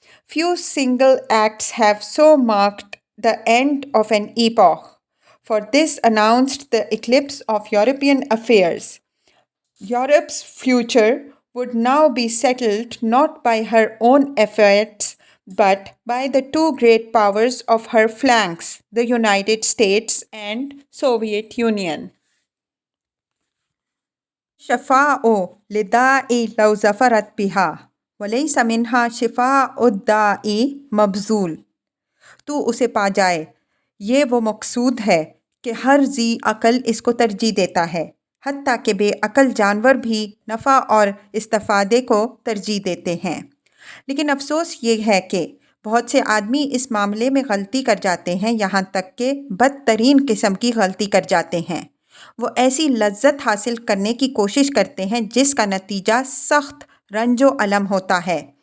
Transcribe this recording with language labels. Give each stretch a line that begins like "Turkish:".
English: Few single acts have so marked the end of an epoch, for this announced the eclipse of European affairs. Europe's future would now be settled not by her own efforts but by the two great powers of her flanks, the United States and Soviet Union.
Arabic: شفاء لداء لو زفرت بها وليس منها شفاء الداء مبذول.
Urdu: تو اسے پا جائے، یہ وہ مقصود ہے کہ ہر ذی عقل اس کو ترجیح دیتا ہے، حتیٰ کہ بے عقل جانور بھی نفع اور استفادے کو ترجیح دیتے ہیں۔ لیکن افسوس یہ ہے کہ بہت سے آدمی اس معاملے میں غلطی کر جاتے ہیں، یہاں تک کہ بدترین قسم کی غلطی کر جاتے ہیں۔ وہ ایسی لذت حاصل کرنے کی کوشش کرتے ہیں جس کا نتیجہ سخت رنج و الم ہوتا ہے۔